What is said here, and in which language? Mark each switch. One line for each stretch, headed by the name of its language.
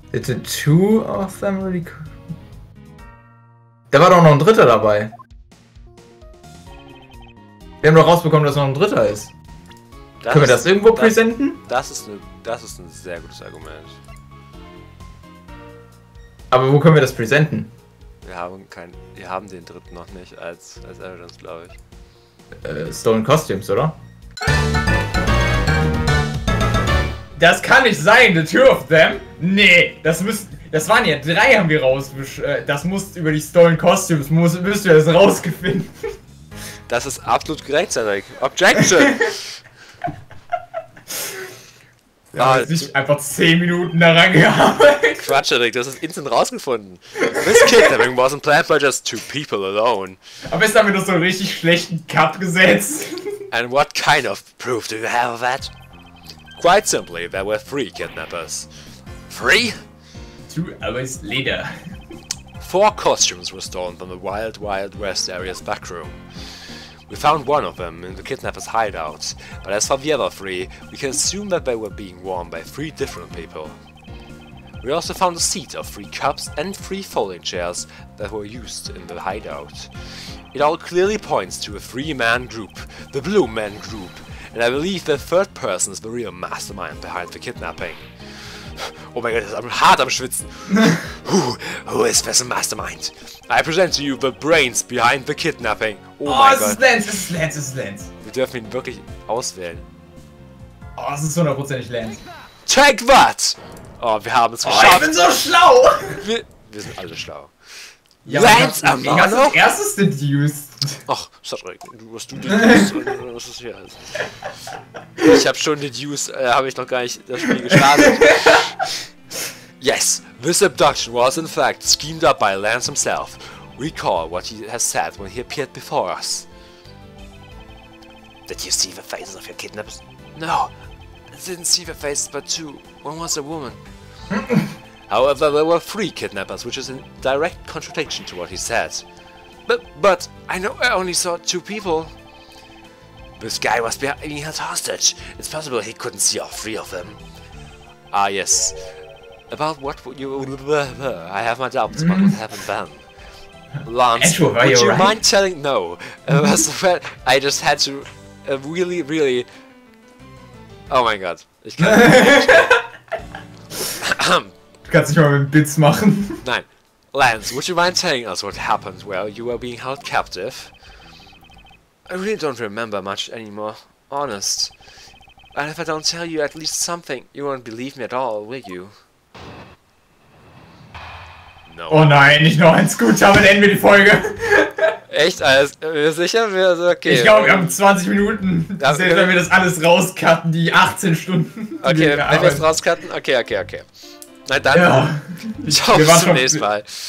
English: Did the two of them really...
German: Da war doch noch ein dritter dabei. Wir haben doch rausbekommen, dass noch ein dritter ist. Können wir das irgendwo präsenten? Das ist ein sehr gutes Argument. Aber wo können wir das präsenten? Wir haben den dritten noch nicht als Evidence, glaube ich. Stolen Costumes, oder? Das kann nicht sein,
English: the two of them?
German: Nee, das waren ja 3, haben wir das muss über die Stolen Costumes, müsst ihr das rausgefunden. Das ist absolut gerechtfertigt.
English: Objection!
German: Ja, nicht einfach 10 Minuten daran gearbeitet. Quatsch, Rick, das ist instant rausgefunden.
English: This kidnapping wasn't planned by just 2 people alone.
German: Aber jetzt haben wir doch so einen richtig schlechten Cut gesetzt.
English: And what kind of proof do you have of that? Quite simply, there were 3 kidnappers. 3? 2 hours later. 4 costumes were stolen from the Wild Wild West area's backroom. We found one of them in the kidnapper's hideout, but as for the other 3, we can assume that they were being worn by 3 different people. We also found a seat of 3 cups and 3 folding chairs that were used in the hideout. It all clearly points to a 3-man group, the Blue Men Group, and I believe the 3rd person is the real mastermind behind the kidnapping. Oh my god, I'm
German: hart am Schwitzen.
English: Who is this mastermind? I present to you the brains behind the kidnapping.
German: Oh mein Gott. Es ist Lance. Wir dürfen ihn wirklich auswählen. Oh, es ist 100% Lance. Take that! Oh, wir haben es geschafft. Ich bin so schlau! Wir sind alle schlau. Ja, Lance ich hab's als erstes deduced. Ach, Cedric, du hast deduced. Was ist hier? Ich hab schon deduced, habe ich noch gar nicht das Spiel gestartet.
English: Yes, this abduction was in fact schemed up by Lance himself. Recall what he has said when he appeared before us. Did you see the faces of your kidnappers? No, I didn't see the faces but 2. One was a woman. However, there were 3 kidnappers, which is in direct contradiction to what he said. But I know I only saw 2 people. This guy was being held hostage. It's possible he couldn't see all 3 of them. Ah, yes. About what you... I have my doubts about what happened then. Lance, would you mind telling... No. I just had to really...
German: Oh mein Gott. Ich kann nicht. Du kannst nicht mal mit Bits machen. Nein.
English: Lance, would you mind telling us what happened while you were being held captive? I really don't remember much anymore. Honest. And if I don't tell you at least something, you won't believe me at all, will you? No.
German: Oh nein, nicht noch eins. Gut, damit enden wir die Folge. Echt? Alles sicher? Also, okay. Ich glaube, wir haben 20 Minuten. Ja, Selbst wenn wir das alles rauscutten, die 18 Stunden. Okay, wenn wir es rauscutten? Okay. Na dann. Ja. Ciao, bis zum nächsten Mal.